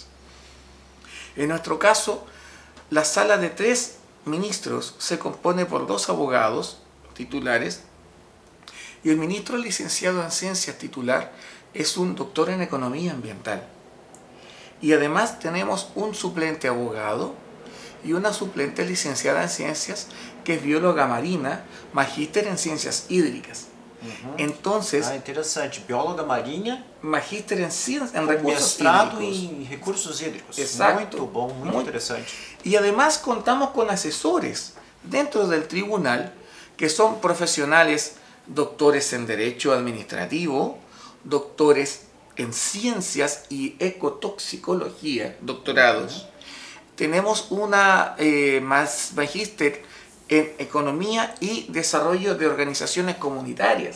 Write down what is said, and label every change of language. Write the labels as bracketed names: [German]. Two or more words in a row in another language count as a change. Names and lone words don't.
[Spanish] En nuestro caso, la sala de 3 ministros se compone por 2 abogados titulares y el ministro licenciado en ciencias titular es un doctor en economía ambiental. Y además tenemos un suplente abogado y una suplente licenciada en ciencias que es bióloga marina, magíster en ciencias hídricas. Entonces, [Portuguese] interessante. Bióloga marinha, [Spanish] magíster en [Portuguese] com [Spanish] recursos [Portuguese] mestrado [Spanish] hídricos. [Portuguese] em recursos hídricos. [Spanish] Exacto. [Portuguese] Muito bom, muito interessante. [Spanish] Y además contamos con asesores dentro del tribunal que son profesionales, doctores en Derecho Administrativo, doctores en Ciencias y Ecotoxicología, doctorados. Tenemos una magíster en Economía y Desarrollo de Organizaciones Comunitarias.